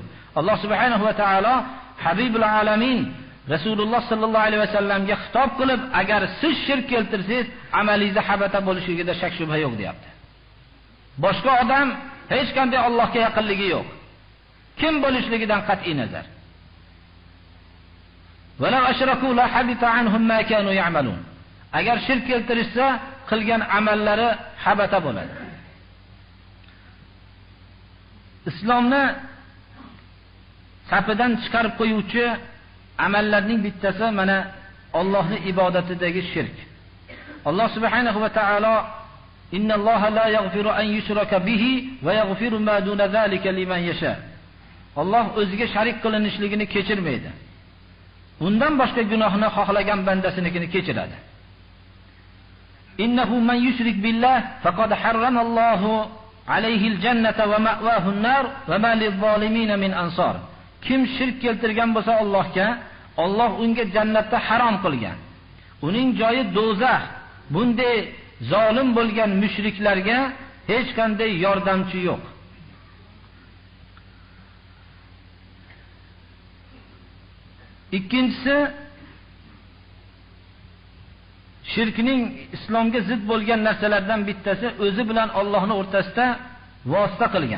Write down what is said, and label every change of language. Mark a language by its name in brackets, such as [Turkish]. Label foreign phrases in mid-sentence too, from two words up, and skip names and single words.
[Uzbek] Alloh [Arabic] سبحانه وتعالى حبيب العالمين [Uzbek] Rasululloh [Arabic] صلى الله عليه وسلم [Uzbek] xitob qilib, agar siz shirk keltirsangiz, amalingiz habata bo'lishiga shak shubha yo'q deyapti. Boshqa odam hech qanday Allohga yaqinligi yo'q. Kim bo'lishligidan qat'iy nazar. [Arabic] ولو أشركوا لحبط عنهم ما كانوا يعملون. [Uzbek] Agar shirk keltirishsa, qilgan amallari habata bo'ladi. Islomni safidan chiqarib qo'yuvchi amallarning bittasi mana Allohning ibodatidagi shirk. [Arabic] الله سبحانه وتعالى إن الله لا يغفر أن يشرك به ويغفر ما دون ذلك لمن يشاء. [Uzbek] Alloh o'ziga sharik qilinishligini kechirmaydi. Undan boshqa gunohni xohlagan bandasinikini kechiradi. [Arabic] إنه من يشرك بالله فقد حرم الله عليه الجنة ومأواه النار وما للظالمين من أنصار. [Uzbek] Kim shirk keltirgan bo'lsa Allohga, Alloh unga jannatni harom qilgan. Uning joyi do'zax. Bunday zolim bo'lgan mushriklarga hech qanday yordamchi yo'q. Ikkinchisi, shirkning islomga zid bo'lgan narsalardan bittasi o'zi bilan Allohning o'rtasida vosita qilgan.